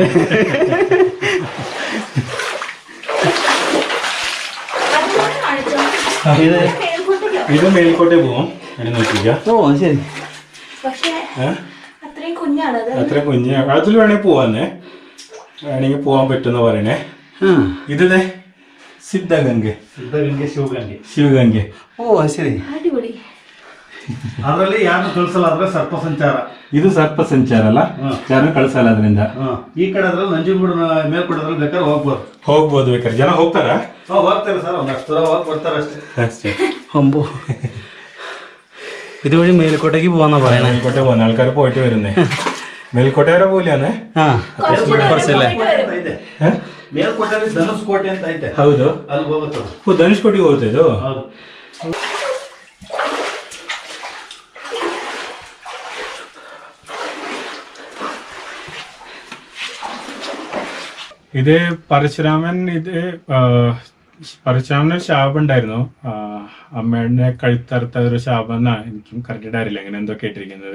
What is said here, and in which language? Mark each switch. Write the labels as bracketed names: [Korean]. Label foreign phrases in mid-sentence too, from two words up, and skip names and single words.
[Malayalam] ഇത് മേൽക്കോട്ടെ പോവാം. നോക്കിക്ക. ഓ ശരി. പക്ഷേ അത്രയും കുഞ്ഞാണത്. അത്ര കുഞ്ഞ് അതിൽ വേണേ പോവാന്നേ, വേണമെങ്കിൽ പോവാൻ പറ്റുന്ന പറയണേ. ഇത് സിദ്ധഗംഗ, [Kannada] ಸಿದ್ಧಗಂಗೆ ಶಿವಗಂಗೆ. [Malayalam] ശിവഗംഗ. ഓ ശരി. അടിപൊളി. [Kannada] ಅದರಲ್ಲಿ ಯಾರು ಕಳಿಸಲ್ಲ, ಆದ್ರೆ ಸರ್ಪ ಸಂಚಾರ. ಇದು ಸರ್ಪ ಸಂಚಾರ ಅಲ್ಲ, ಯಾರು ಕಳ್ಸಲ್ಲ ಅದರಿಂದ. ಈ ಕಡೆ ಅದ್ರಲ್ಲಿ ನಂಜನಗೂಡು ಮೇಲ್ಕೊಡೋದ್ರಲ್ಲಿ ಬೇಕಾದ್ರೆ ಹೋಗ್ಬೋದು. ಹೋಗ್ಬೋದು, ಬೇಕಾದ್ರೆ ಜನ ಹೋಗ್ತಾರ. ಹೋಗ್ತಾರೆ ಸರ್, ಒಂದಷ್ಟು ದೂರ ಹೋಗಿ ಬರ್ತಾರೆ ಅಷ್ಟೇ. ಅಷ್ಟೇ. [Malayalam] അമ്പോ, ഇതുവഴി മേൽക്കോട്ടേക്ക് പോവാന്നാ പറയണേ. മേൽക്കോട്ടെ പോകുന്ന ആൾക്കാർ പോയിട്ട് വരുന്നേ. മേൽക്കോട്ടെ വരെ പോലെയാന്നേ. കുറച്ചല്ലേ? [Kannada] ಮೇಲ್ಕೋಟೆಯಲ್ಲಿ ಧನುಷ್ ಕೋಟೆ ಅಂತ ಐತೆ, ಹೌದು, ಅಲ್ಲಿ ಹೋಗುತ್ತೆ. ಧನುಷ್ಕೋಟಿಗೆ ಹೋಗುತ್ತೆ ಇದು. ಹೌದು. [Malayalam] ഇത് പരശുരാമൻ, ഇത് പരശുരാമന് ഒരു ശാപം ഉണ്ടായിരുന്നു. അമ്മയുടെ കഴുത്തറുത്ത ഒരു ശാപം എന്നാ, എനിക്കും കറക്റ്റ് അറിയില്ല, അങ്ങനെ എന്തോ കേട്ടിരിക്കുന്നത്.